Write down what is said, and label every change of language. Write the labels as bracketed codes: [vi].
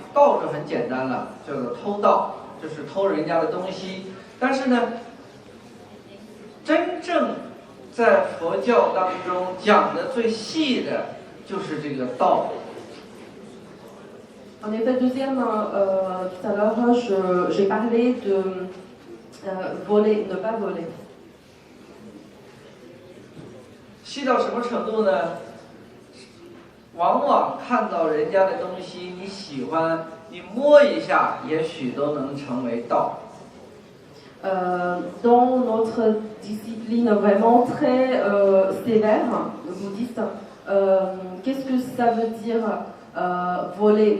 [zh] 盗就很简单了，叫做偷盗，就是偷人家的东西。但是呢，真正在佛教当中讲的最细的就是这个盗。 [fr] En effet, deuxième, tout à l'heure, j'ai parlé de voler, ne pas voler. [zh] 细到什么程度呢？往往看到人家的东西你喜欢，你摸一下，也许都能成为道。 [fr] Dans notre discipline vraiment très sévère, le bouddhiste, qu'est-ce que ça veut dire voler?